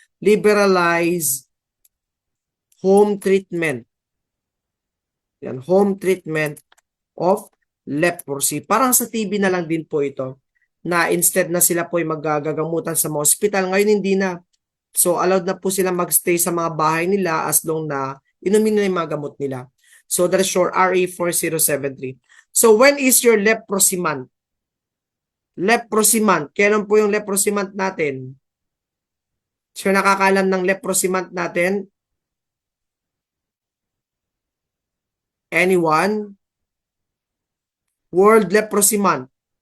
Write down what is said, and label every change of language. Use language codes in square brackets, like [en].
[en] Liberalize home treatment. Yan. Home treatment of leprosy. [tl] Parang sa TV na lang din po ito. Na instead na sila po ay magagamutan sa mga hospital. Ngayon hindi na. So allowed na po sila magstay sa mga bahay nila as long na inumin nila yung mga gamot nila. [en] So that is short RA 4073. So when is your leprosy month? [tl] Leprosy month. Kailan po yung leprosy month natin? So nakakalam ng leprosy month natin? [en] Anyone? World Leprosy Month.